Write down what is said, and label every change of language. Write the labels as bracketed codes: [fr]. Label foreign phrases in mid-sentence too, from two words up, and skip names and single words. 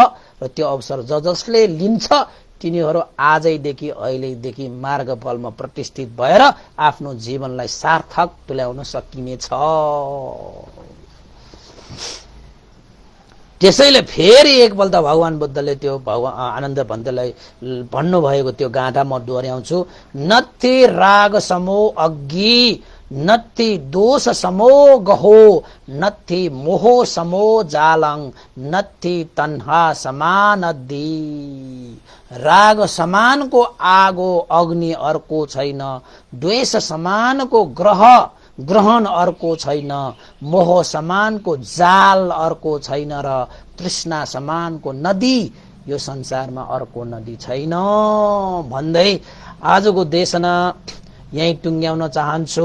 [ne] र त्यो अवसर जसले लिन्छ तिनीहरू आजैदेखि अहिलेदेखि मार्गफलमा प्रतिष्ठित भएर आफ्नो जीवनलाई सार्थक तुल्याउन सकिनेछ। त्यसैले फेरि एकपल्ट भगवान बुद्धले त्यो आनन्द भन्तेलाई भन्नुभएको त्यो गाथा म दोहोर्याउँछु। [pi] नथि राग समो अघि नत्थी दोष समो गहो नत्थी मोह समो जालङ नत्थी तन्हा समान अद्दी। [ne] राग समानको आगो अग्नि अर्को छैन, द्वेष समानको ग्रहण अर्को छैन, मोह समानको जाल अर्को छैन र तृष्णा समानको नदी यो संसारमा अर्को नदी छैन भन्दै आजको देशना यही टुङ्ग्याउन चाहन्छु।